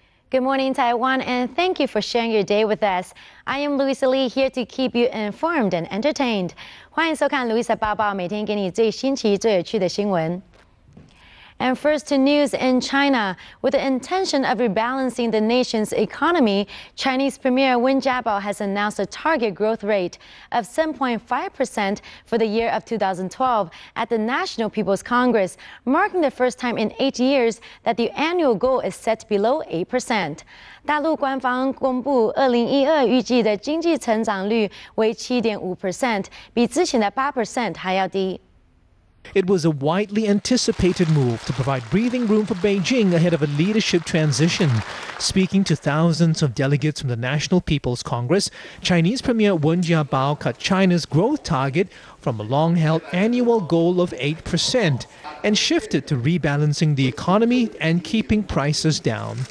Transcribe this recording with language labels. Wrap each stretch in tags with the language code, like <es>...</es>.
<en>Good morning, Taiwan, and thank you for sharing your day with us. I am Louisa Lee, here to keep you informed and entertained.</en> <zh>欢迎收看 Louisa 报报，每天给你最新奇、最有趣的新闻。</zh> <en>And first to news in China. With the intention of rebalancing the nation's economy, Chinese Premier Wen Jiabao has announced a target growth rate of 7.5% for the year of 2012 at the National People's Congress, marking the first time in 8 years that the annual goal is set below 8%.</en> <zh>大陆官方公布2012预计的经济成长率为 7.5%， 比之前的 8% 还要低。</zh> <en>It was a widely anticipated move to provide breathing room for Beijing ahead of a leadership transition. Speaking to thousands of delegates from the National People's Congress, Chinese Premier Wen Jiabao cut China's growth target from a long-held annual goal of 8% and shifted to rebalancing the economy and keeping prices down.</en>